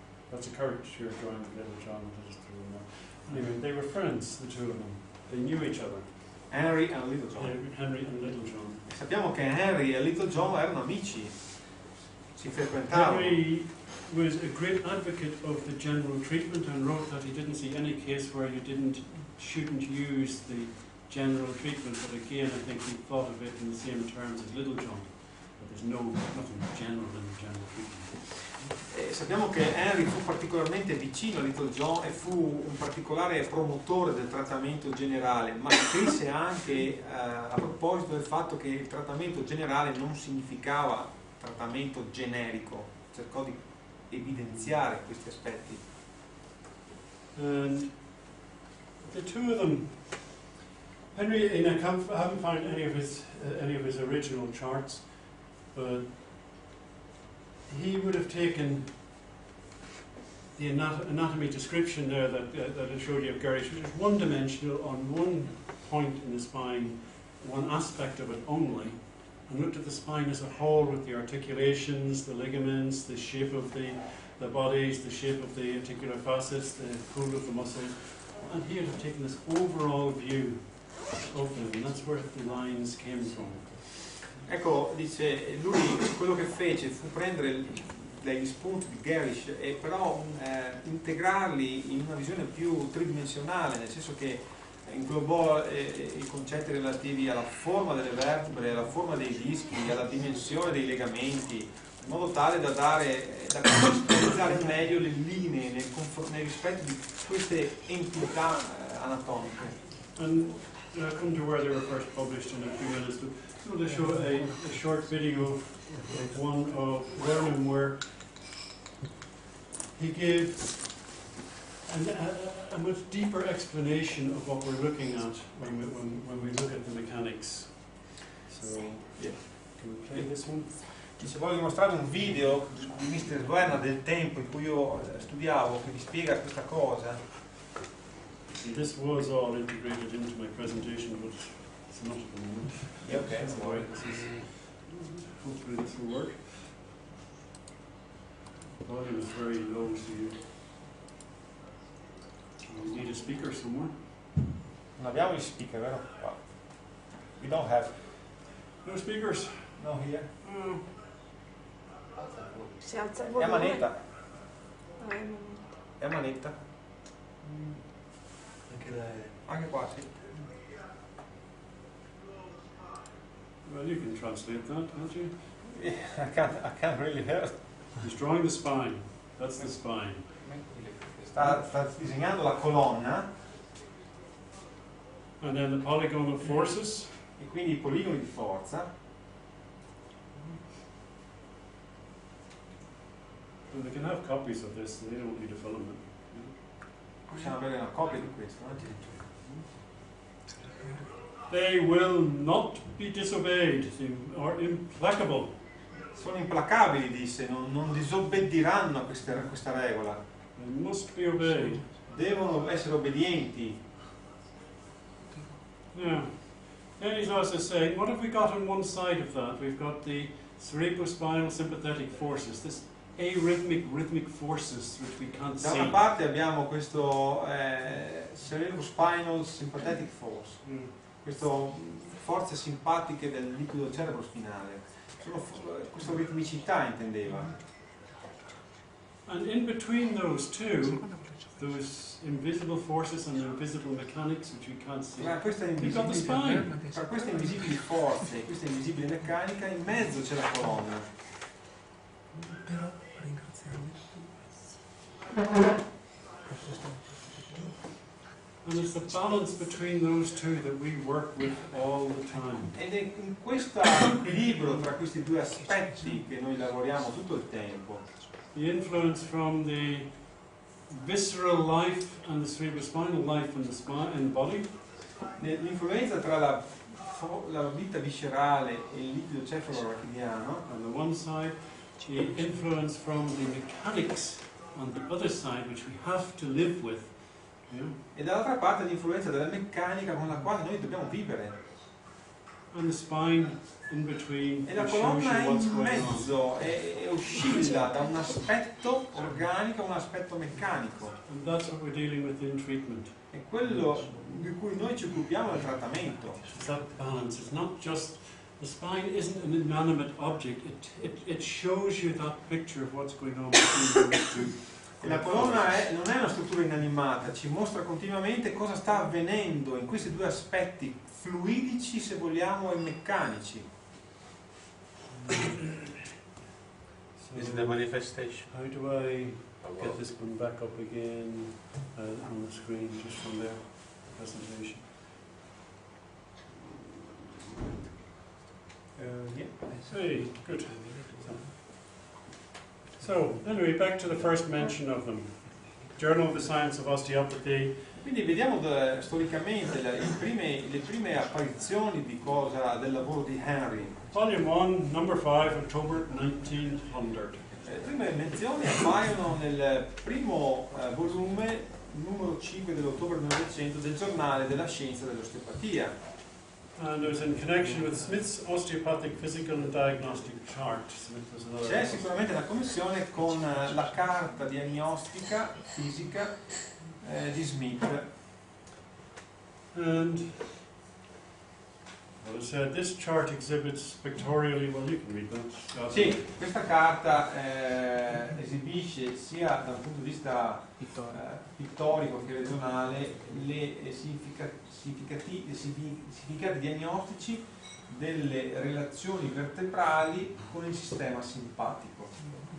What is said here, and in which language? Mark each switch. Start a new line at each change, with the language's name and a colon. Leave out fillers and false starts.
English: That's a caricature drawing of Little John. Anyway, they were friends, the two of them. They knew each other. Henry and Little John. Henry and Little John.
Italian: E sappiamo che Henry e Little John erano amici, si frequentavano.
English: Henry was a great advocate of the general treatment and wrote that he didn't see any case where you shouldn't use the general treatment, but again I think he thought of it in the same terms as Little John. But there's nothing general in the general treatment.
Italian: Sappiamo che Henry fu particolarmente vicino a Little John e fu un particolare promotore del trattamento generale, ma scrisse anche a proposito del fatto che il trattamento generale non significava trattamento generico, cercò di evidenziare questi aspetti.
English: And the two of them, Henry, I haven't found any of his original charts, but he would have taken the anatomy description there that I showed you of Gerrish, which is one-dimensional on one point in the spine, one aspect of it only, and looked at the spine as a whole with the articulations, the ligaments, the shape of the bodies, the shape of the articular facets, the pull of the muscles, and he would have taken this overall view of them, and that's where the lines came from.
Italian: Ecco, dice, lui quello che fece fu prendere degli spunti di Gerrish e però integrarli in una visione più tridimensionale, nel senso che inglobò i concetti relativi alla forma delle vertebre, alla forma dei dischi, alla dimensione dei legamenti, in modo tale da contestualizzare meglio le linee nel rispetto di queste entità anatomiche.
English: And I'll come to where they were first published in a few minutes, but I want to show a short video of one of Vernon where he gave a much deeper explanation of what we're looking at when we look at the mechanics. So, yeah, can we play this one?
Italian: Dice, voglio mostrare un video di Mr. Duerna del tempo in cui io studiavo che vi spiega questa cosa.
English: This was all integrated into my presentation, but it's not at the moment. Yeah, okay, That's why hopefully this will work. The volume is very low, so you need a speaker somewhere.
Italian: Non abbiamo gli speaker, vero?
English: We don't have. No speakers. No here. Oh.
Italian: Si alza il È a volume. manetta. Ah, è a manetta. È a manetta. Anche qua, sì.
English: Well, you can translate that, can't you? I can't really hear. He's drawing the spine. That's the spine.
Italian: Sta disegnando la colonna
English: And then the polygon of forces.
Italian: e quindi i poligoni di forza.
English: And they can have copies of this, and they don't need a filament.
Italian: Possiamo avere una copia di questo, no?
English: They will not be disobeyed, or implacable.
Italian: Sono implacabili, disse, non disobbediranno a questa regola.
English: They must be obeyed.
Italian: Devono essere obbedienti.
English: Yeah. Then he's also saying, what have we got on one side of that? We've got the cerebrospinal sympathetic forces, this rhythmic forces which we can't
Italian: Da
English: see.
Italian: una parte abbiamo questo
English: cerebrospinal sympathetic force,
Italian: queste forze simpatiche del liquido cerebrospinale. Questa ritmicità intendeva.
English: And in between those two, those invisible forces and invisible mechanics which we can't see, we've got the spine.
Italian: Tra queste invisibili forze e questa invisibile meccanica, in mezzo c'è la colonna. Però ringraziamo.
English: And it's the balance between those two that we work with all the time.
Italian: Ed è in questo equilibrio tra questi due aspetti che noi lavoriamo tutto il tempo.
English: the influence from the visceral life and the cerebrospinal life in the spine and the body.
Italian: L'influenza tra la vita viscerale e il liquido cefalo-rachidiano.
English: On the one side, the influence from the mechanics on the other side, which we have to live with. Yeah?
Italian: E dall'altra parte l'influenza della meccanica con la quale noi dobbiamo vivere.
English: And the spine in between,
Italian: E la
English: which shows
Italian: colonna
English: you what's
Italian: in
English: going on.
Italian: mezzo e oscilla da un aspetto organico a un aspetto meccanico.
English: And that's what we're dealing with in treatment.
Italian: È quello di cui noi ci occupiamo nel trattamento.
English: It's that balance. It's not just, the spine isn't an inanimate object. It shows you that picture of what's going on between those two.
Italian: E la colonna non è una struttura inanimata, ci mostra continuamente cosa sta avvenendo in questi due aspetti fluidici, se vogliamo, e meccanici.
English: This is the manifestation. How do I get this one back up again on the screen, just from there, presentation? Yeah. Hey, good. So, anyway, back to the first mention of them. Journal of the Science of Osteopathy.
Italian: Quindi vediamo storicamente le prime apparizioni del lavoro di Henry.
English: Volume 1, number 5, October 1900.
Italian: Le prime menzioni appaiono nel primo volume, numero 5 dell'ottobre 1900, del giornale della scienza dell'osteopatia.
English: And it was in connection with Smith's Osteopathic Physical and Diagnostic Chart. Smith was another
Italian: C'è sicuramente una connessione con la carta diagnostica fisica di Smith.
English: And well, it said this chart exhibits pictorially. Well, you can read that.
Italian: Sì, questa carta esibisce sia dal punto di vista pittorico che regionale le significati diagnostici delle relazioni vertebrali con il sistema simpatico.